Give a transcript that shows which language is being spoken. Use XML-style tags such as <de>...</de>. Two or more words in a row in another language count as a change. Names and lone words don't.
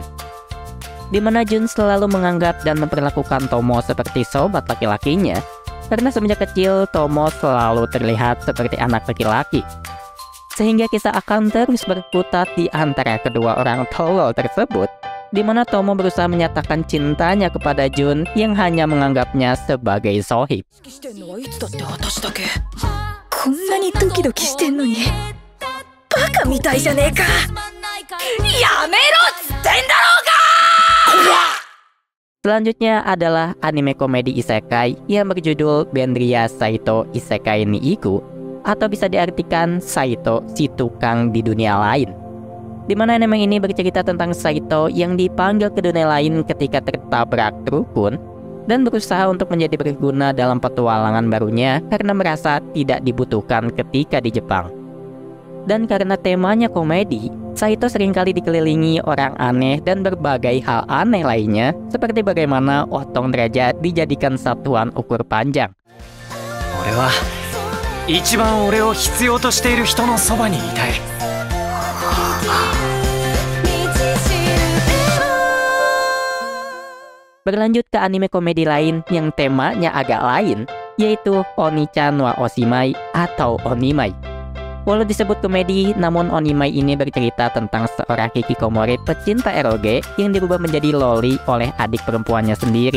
<id>Di mana Jun selalu menganggap dan memperlakukan Tomo seperti sobat laki-lakinya, karena semenjak kecil Tomo selalu terlihat seperti anak laki-laki. Sehingga kisah akan terus berkutat di antara kedua orang tolol tersebut, di mana Tomo berusaha menyatakan cintanya kepada Jun yang hanya menganggapnya sebagai sohib.</id> <ja>こんなにドキドキしてんのにバカみたいじゃねえかやめろっつってんだろうが</ja> <id>Selanjutnya adalah anime komedi isekai yang berjudul Benria Saito Isekai ni Iku, atau bisa diartikan Saito si tukang di dunia lain. Di mana anime ini bercerita tentang Saito yang dipanggil ke dunia lain ketika tertabrak rukun dan berusaha untuk menjadi berguna dalam petualangan barunya karena merasa tidak dibutuhkan ketika di Jepang. Dan karena temanya komedi, Saito seringkali dikelilingi orang aneh dan berbagai hal aneh lainnya, seperti bagaimana otong derajat dijadikan satuan ukur panjang.</id> <ja>俺は一番俺を必要としている人のそばにいたい。</ja> <id>Berlanjut ke anime komedi lain yang temanya agak lain, yaitu Oni-chan wa Oshimai atau Onimai. Walau disebut komedi, namun Onimai ini bercerita tentang seorang hikikomori pecinta eroge yang dirubah menjadi loli oleh adik perempuannya sendiri.</id>